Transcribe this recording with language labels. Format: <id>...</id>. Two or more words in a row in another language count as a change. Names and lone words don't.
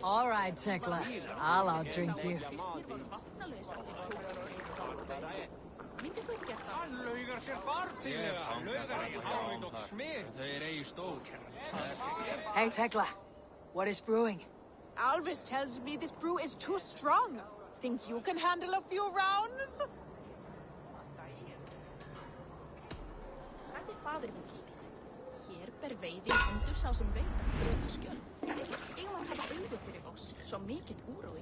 <en>All right, Tekla. I'll outdrink you. Hey, Tekla. What is brewing? Alvis tells me this brew is too strong. Think you can handle a few rounds?</en> <is>Sagði faðir minn. Hér ber veiði í hendur sá sem veit að brjóta skjöld. Eigum að hafa augu fyrir oss, svo mikill úrói.</is>